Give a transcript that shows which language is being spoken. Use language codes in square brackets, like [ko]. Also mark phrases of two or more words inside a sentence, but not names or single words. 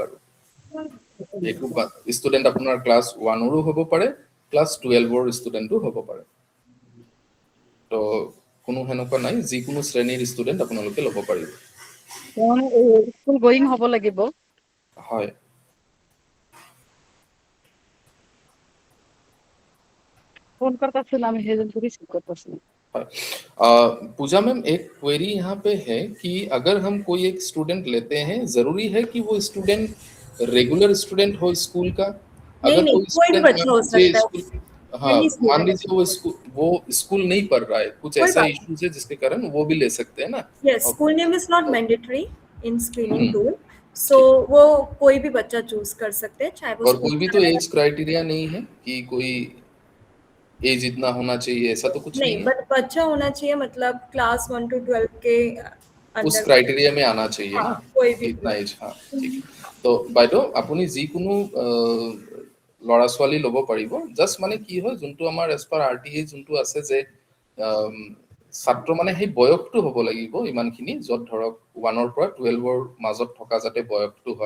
[as] আৰু এইটো ষ্টুডেণ্ট আপোনাৰ ক্লাছ 1ৰো হ'ব পাৰে, ক্লাছ 12ৰ ষ্টুডেণ্টো হ'ব পাৰে। তো কোনো সেনেকুৱা নাই, যিকোনো শ্ৰেণীৰ ষ্টুডেণ্ট আপোনালোকে ল'ব পাৰিব। স্কুল গোয়িং হ'ব লাগিব? হয়। [hi] फोन करता फिर नाम है जब रिसीव करता है। पूजा मैम, एक क्वेरी यहाँ पे है कि अगर हम कोई एक स्टूडेंट लेते हैं, जरूरी है कि वो स्टूडेंट [en] regular student [hi] हो स्कूल का? अगर नहीं, कोई कोई भी स्टूडेंट बच्चा हो सकता है। हाँ, [en] Any [hi] मान [en] student. [hi] लीजिए वो स्कूल नहीं पढ़ रहा है, कुछ कोई ऐसा बात इश्यूज है जिसके कारण वो भी ले सकते हैं ना? [en] Yes, school name is not mandatory in screening [hi] हम्म। [en] tool. [hi] So वो कोई भी बच्चा चूज कर सकते हैं, चाहे वो और [en] school [hi] कोई भी का तो है। [en] age criteria [hi] नहीं है कि कोई एज इतना होना चाहिए, ऐसा तो कुछ नहीं नहीं, है? बट बच्चा होना चाहिए, मतलब क्लास 1 to 12 के उस अंदर। क्राइटेरिया में आना चाहिए हाँ, ना, कोई भी इतना एज। हाँ, ठीक है। [as] তো বাইদেউ আপুনি যিকোনো ল'ৰা ছোৱালী ল'ব পাৰিব, জাষ্ট মানে কি হয় যোনটো আমাৰ [en] age per [as] RTA যোনটো আছে যে ছাত্ৰ মানে সেই বয়সটো হ'ব লাগিব ইমানখিনি, য'ত ধৰক 1ৰ পৰা 12ৰ মাজত থকা যাতে বয়সটো হয়।